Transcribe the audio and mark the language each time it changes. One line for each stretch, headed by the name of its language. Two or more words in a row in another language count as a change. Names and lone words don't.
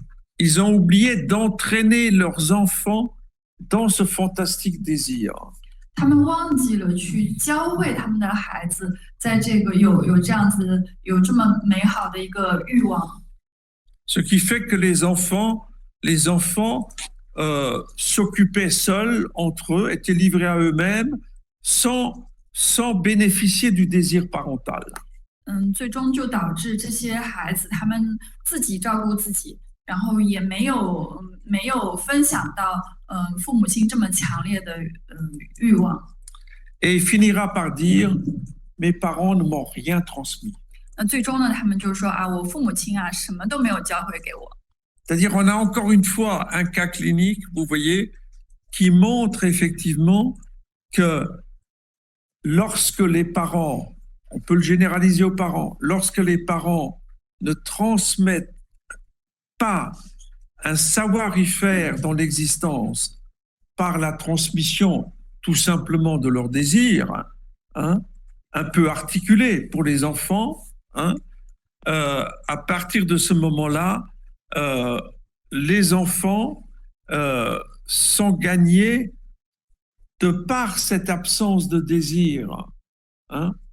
French: Ils ont oublié d'entraîner leurs enfants dans ce fantastique désir.
Chinese: 他们忘记了去教会他们的孩子，在这个有这样子有这么美好的一个欲望。
French: Ce qui fait que les enfants s'occupaient seuls entre eux, étaient livrés à eux-mêmes, sans bénéficier du désir parental.
Chinese: 最终就导致这些孩子他们自己照顾自己， 然后也没有分享到父母亲这么强烈的欲望。
French: Et il finira par dire, mes parents ne m'ont rien transmis.
Chinese: 那最终呢，他们就说啊，我父母亲啊，什么都没有教会给我。
French: C'est-à-dire, on a encore une fois un cas clinique, vous voyez, qui montre effectivement que lorsque les parents, on peut le généraliser aux parents, lorsque les parents ne transmettent pas un savoir-y-faire dans l'existence par la transmission tout simplement de leurs désirs, hein, un peu articulé pour les enfants, hein, à partir de ce moment-là, les enfants sont gagnés de par cette absence de désir, hein,